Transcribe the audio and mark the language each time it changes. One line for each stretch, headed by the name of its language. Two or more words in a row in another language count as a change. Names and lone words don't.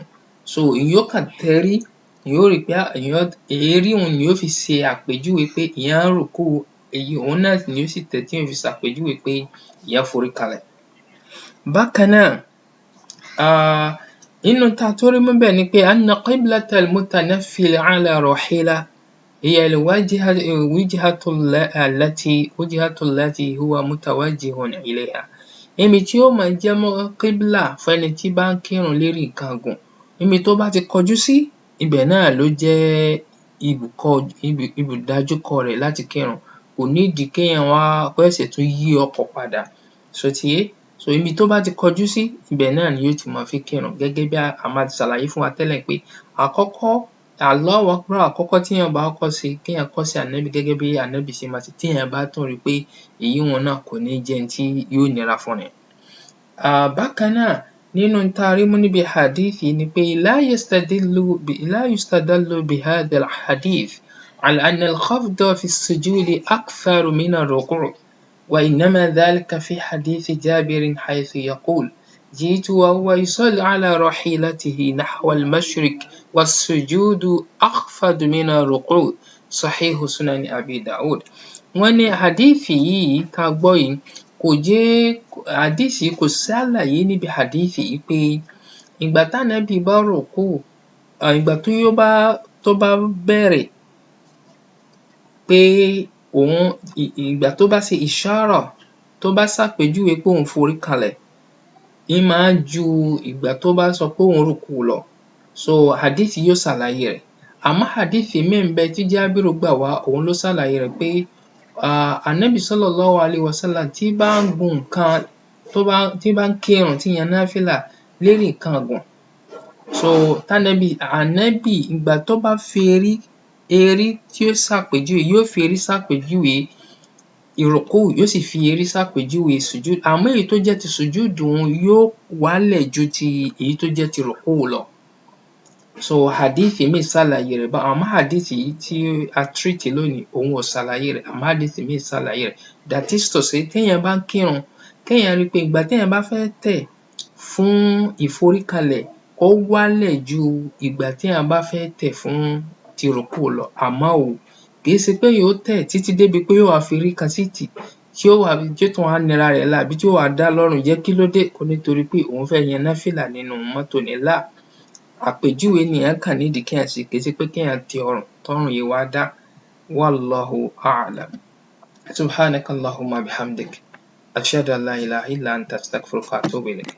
Yoruba: So èèyàn ó kàn tẹrí, èèyàn ó rí pé erí òun ni yóò fi ṣe àpèjúwe pé èèyàn rùkúù, òun náà ni yóò sì tẹ̀ tí yóò fi ṣàpèjúwe pé èèyàn forí kalẹ̀. Bákan náà nínú tá a tún rí mú ńbẹ̀ ni pé
Arabic: أن قبلة المتنفل على راحلة هي الوجهة التي هو متوجه إليها.
Yoruba: Ibi tí ó máa jẹ́ kíbla fẹ́ni tí bá ń kírun lérí nǹkan ọ̀gùn, ibi tó bá ti kọjú sí ibẹ̀ náà ló jẹ́ ibùdájúkọ rẹ̀ láti kírun. Kò nídìí kéèyàn wá kó ṣẹ̀ṣẹ̀ tún yí ọkọ̀ padà, ṣó ti yé? So ibi tó bá ti kọjú sí ibẹ̀ náà ni yóò ti máa fi kírun, gẹ́gẹ́ bí a máa ti ṣàlàyé fún wa tẹ́lẹ̀ pé àkọ́kọ́
Arabic: الله أكبر
Yoruba: àkọ́kọ́ téèyàn bá kọ́kọ́ ṣe kéèyàn kọ́ sí Ànábì gẹ́gẹ́ bí Ànábì ṣe máa ṣe, téèyàn bá tún rí pé èyíùn náà kò ní jẹ́ n tí yóò nira fún ni. Bákan náà nínú tá a rí mú níbi hadith yìí ni pé
Arabic: لا يستدل بهذا الحديث على أن الخفض في السجود أكثر من الركوع، وإنما ذلك في حديث جابر حيث يقول جئت وهو يصلي على راحلته نحو المشرق والسجود أخفض من الركوع صحيح سنن أبي داود.
Yoruba: Wọ́n ní hadith yìí tá a gbọ́ yìí kò ṣàlàyé níbi hadith yìí pé ìgbà tánábì bá rùkúù ìgbà tó bá bẹ̀rẹ̀ pé ìgbà tó bá ṣe ìṣárà, tó bá ṣàpèjúwe pé òun forí kalẹ̀, ń máa ju ìgbà tó bá sọ pé òun rùkú lọ. So hadith yóò ṣàlàyé rẹ̀. Àmọ́ hadith míì ń bẹ tí Jábírù gbà wá, òun ló ṣàlàyé rẹ̀ pé Ànábì
Arabic: صلى الله عليه وسلم
Yoruba: tí bá ń gun nǹkan, tí bá ń kírun, tí ń yan náfìlà lérí nǹkan ọ̀gùn, so Ànábì ìgbà tó bá fi erí tí ó ṣàpèjúwe, yóò fi erí ṣàpèjúwe ìrùkú, yóò sì fi erí ṣàpèjúwe sùjúd. Àmọ́ èyí tó jẹ́ ti sùjúd òun yóò wálẹ̀ ju ti èyí tó jẹ́ ti rùkú lọ. So hadith míì ṣàlàyé rẹ̀ báwọn, àmọ́ hadith yìí tí a treat lónìí òun ò ṣàlàyé rẹ̀, àmọ́ hadith míì ṣàlàyé rẹ̀.
English: That is to say,
Yoruba: téèyàn bá ń kírun, kéèyàn rí pé ìgbà téèyàn bá fẹ́ tẹ̀ fún ìforíkalẹ̀ ó wálẹ̀ ju ìgbà téèyàn bá fẹ́ tẹ̀ fún ti rùkú lọ. Àmọ́ kì í ṣe pé yóò tẹ̀ títí débi pé yóò wá fi erí kan síìtì tí ó tún wá nira rẹ̀ lára, àbí tí ó wá dá lọ́rùn jẹ́. Kí ló dé? Ó nítorí pé òun fẹ́ yan náfìlà nínú mọ́tò ní là. Àpèjúwe nìyẹn kàn nídìí kéèyàn ṣe, kì í ṣe pé kéèyàn tẹ ọrùn tọ́rùn yìí wá dá.
Arabic: والله أعلم. سبحانك اللهم بحمدك. أشهد أن لا إله إلا أنت أستغفرك وأتوب إليك.